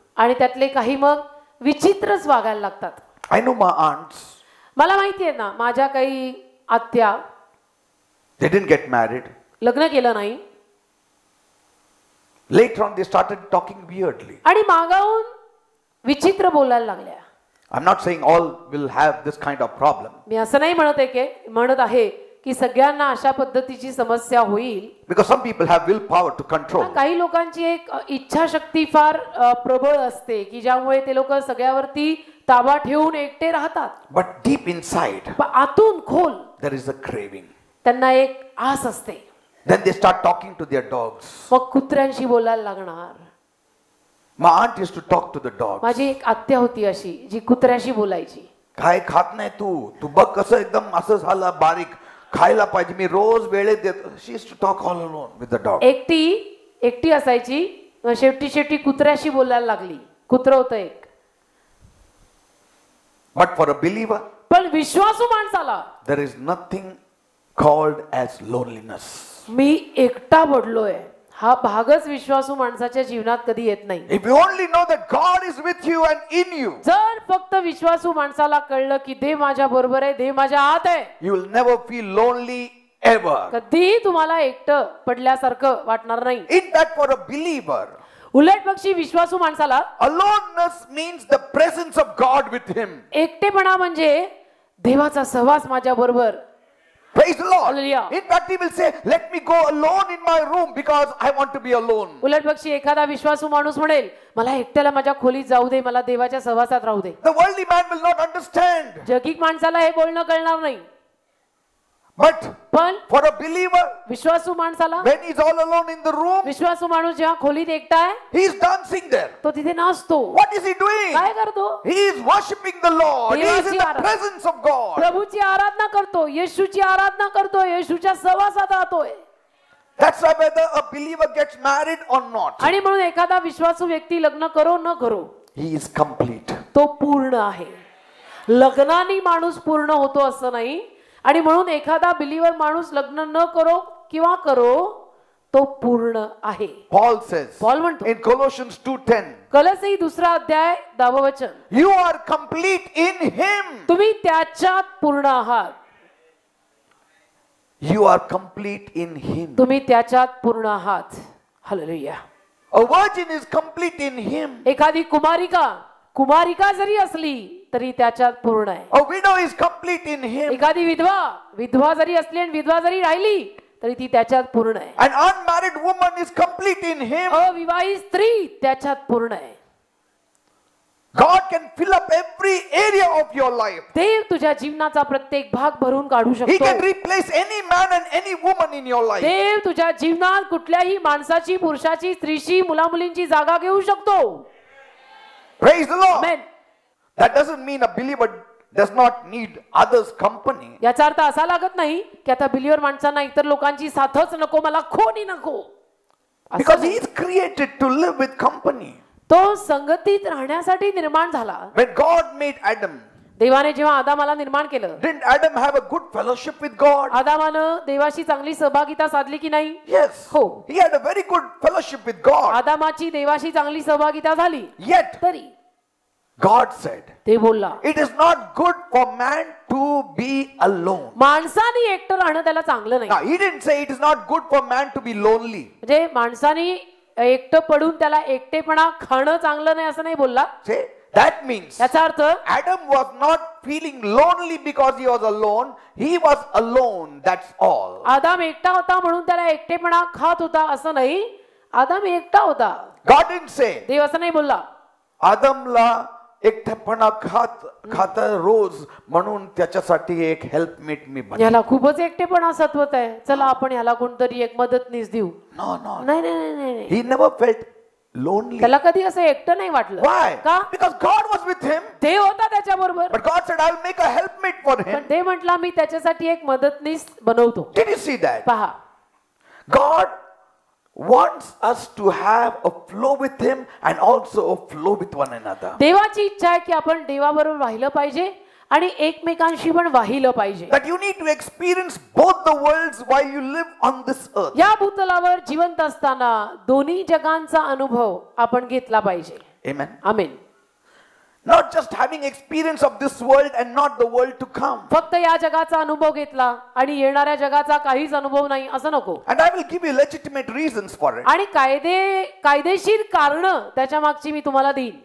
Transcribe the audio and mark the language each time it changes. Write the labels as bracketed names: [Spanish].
[Marathi] आणि त्यातले काही मग विचित्रच वागायला लागतात. [English] I know my aunts, [Marathi] मला माहिती आहे ना, माझ्या काही आत्या [English] they didn't get married. [Marathi] लग्न केलं नाही [English] Later on they started talking weirdly. [Marathi] आणि मागाहून विचित्र बोलायला लागल्या. [English] I'm not saying all will have this kind of problem. [Marathi] मी असं नाही म्हणत आहे की सगळ्यांना अशा पद्धतीची समस्या होईल. [English] Because some people have willpower to control. [Marathi] काही लोकांची एक इच्छाशक्ती फार प्रबळ असते की ज्यामुळे ते लोक सगळ्यावरती ताबा ठेवून एकटे राहतात. [English] But deep inside, [Marathi] पण आतून खोल [English] there is a craving. [Marathi] त्यांना एक आस असते. [English] Then they start talking to their dogs. [Marathi] मग कुत्र्यांशी बोलायला लागणार. [English] My aunt used to talk to the dogs. [Marathi] माझी एक आत्या होती अशी जी कुत्र्याशी बोलायची. काय खात नाही तू बघ कसं एकदम असं झालं बारीक, खायला पाहिजे, मी रोज वेळेत देतो. [English] She used to talk all alone with the dog. [Marathi] एकटी असायची, शेवटी कुत्र्याशी बोलायला लागली. कुत्र होतं एक. [English] But for a believer, [Marathi] पण विश्वासू माणसाला [English] there is nothing called as loneliness. [Marathi] मी एकटा पडलोय हा भागच विश्वासू माणसाच्या जीवनात कधी येत नाही. [English] If you only know that God is with you and in you, [Marathi] जर फक्त विश्वासू माणसाला कळलं की देव माझ्या बरोबर आहे, देव माझ्या आत आहे, [English] you will never feel lonely ever. [Marathi] कधीही तुम्हाला एकटं पडल्यासारखं वाटणार नाही. [English] In fact, for a believer, [Marathi] उलट पक्षी विश्वासू माणसाला [English] aloneness means the presence of God with him. [Marathi] एकटेपणा म्हणजे देवाचा सहवास माझ्या बरोबर. [English] Praise the Lord. Hallelujah. In fact, he will say, let me go alone in my room because I want to be alone. [Marathi] उलट पक्षी एखादा विश्वासू माणूस म्हणेल मला एकट्याला माझ्या खोलीत जाऊ दे, मला देवाच्या सहवासात राहू दे. [English] The worldly man will not understand. [Marathi] जगिक माणसाला हे बोलणं कळणार नाही. [English] But [Marathi] पण [English] for a believer, [Marathi] विश्वासू माणसाला, [English] when he's all alone in the room, [Marathi] विश्वासू माणूस जेव्हा खोलीत एकटा आहे [English] he's dancing there. [Marathi] तो तिथे नाचतो. [English] What is he doing? [Marathi] काय करतो? [English] He is worshiping the Lord. He is in the presence of God. [Marathi] प्रभूची आराधना करतो, येशूची आराधना करतो, येशूच्या सहवासात राहतोय. [English] That's why whether a believer gets married or not, [Marathi] आणि म्हणून एखादा विश्वासू व्यक्ती लग्न करो न करो, [English] he is complete. [Marathi] तो पूर्ण आहे. लग्नाने माणूस पूर्ण होतो असं नाही. आणि म्हणून एखादा बिलीवर माणूस लग्न न करो किंवा करो तो पूर्ण आहे. [English] Paul says [Marathi] Paul म्हणतो [English] in Colossians 2:10, [Marathi] कलोसी 2 अध्याय 10 वचन, [English] you are complete in him. [Marathi] तुम्ही त्याच्यात पूर्ण आहात. [English] You are complete in Him. [Marathi] तुम्ही त्याच्यात पूर्ण आहात. Hallelujah. [English] A virgin is complete in Him. [Marathi] एखादी कुमारिका जरी असली तरी त्याच्यात पूर्ण आहे. [English] A widow is complete in Him. [Marathi] एखादी विधवा जरी असली आणि विधवा जरी राहिली तरी ती त्याच्यात पूर्ण आहे. [English] An unmarried woman is complete in Him. [Marathi] अविवाहित स्त्री त्याच्यात पूर्ण आहे. [English] God can fill up every area of your life. [Marathi] देव तुझ्या जीवनाचा प्रत्येक भाग भरून काढू [English] He can [Marathi] शकतो. [English] replace any man and any woman in your life. [Marathi] देव तुझ्या जीवनात कुठल्याही माणसाची, पुरुषाची, स्त्रीची, मुलामुलींची जागा घेऊ शकतो. [English] Praise the Lord. Amen. That doesn't mean a believer does not need others' company. [Marathi] याचा अर्थ असा लागत नाही की आता बिलीवर माणसांना इतर लोकांची साथच नको, मला कोणी नको. असं [English] Because [Marathi] नाही. [English] he is created to live with company. [Marathi] तो संगतीत राहण्यासाठी निर्माण झाला. [English] When God made Adam, [Marathi] देवाने जेव्हा आदामाला निर्माण केलं, [English] didn't Adam have a good fellowship with God? [Marathi] आदामानं देवाशी चांगली सहभागिता साधली की नाही? [English] Yes. [Marathi] हो. [English] He had a very good fellowship with God. [Marathi] आदामाची देवाशी चांगली सहभागिता झाली. [English] Yet, [Marathi] तरी [English] God said, [Marathi] ते बोलला, [English] it is not good for man to be alone. [Marathi] माणसाने एकटं राहणं त्याला चांगलं नाही. [English] Now, he didn't say it is not good for man to be lonely. [Marathi] म्हणजे माणसाने एकटं पडून त्याला एकटेपणा खाणं चांगलं नाही असं नाही बोलला. [English] See, that means [Marathi] याचा अर्थ [English] Adam was not feeling lonely because he was alone. He was alone, that's all. [Marathi] आदाम एकटा होता म्हणून त्याला एकटेपणा खात होता असं नाही. आदाम एकटा होता. God didn't say, देव असं नाही बोलला. आदमला एकटेपणा खात रोज म्हणून त्याच्यासाठी एक हेल्पमेट मी बनवलं. याला खूपच एकटेपणा सतवत आहे, चला आपण याला कोणतरी एक मदतनीस देऊ. [English] No, no. [Marathi] नाही नाही नाही नाही. [English] He never felt lonely. [Marathi] त्याला कधी असं एकटं नाही वाटलं. [English] Why? [Marathi] का? [English] Because God was with him. [Marathi] देव होता त्याच्या बरोबर. [English] But God said, I'll make a helpmate for him. [Marathi] पण देव म्हटला मी त्याच्यासाठी एक मदतनीस बनवतो. [English] Did you see that? [Marathi] पहा, [English] God wants us to have a flow with him and also a flow with one another. [Marathi] देवाची इच्छा आहे की आपण देवाबरोबर वाहिलं पाहिजे आणि एकमेकांशी पण वाहिलं पाहिजे. [English] That you need to experience both the worlds while you live on this earth. [Marathi] या भूतलावर जिवंत असताना दोन्ही जगांचा अनुभव आपण घेतला पाहिजे. [English] Amen. [Marathi] Amen. [English] Not just having experience of this world and not the world to come. [Marathi] फक्त या जगाचा अनुभव घेतला आणि येणाऱ्या जगाचा काहीच अनुभव नाही असं नको. [English] And I will give you legitimate reasons for it. [Marathi] आणि कायदेशीर कारण त्याच्या मागची मी तुम्हाला देईन.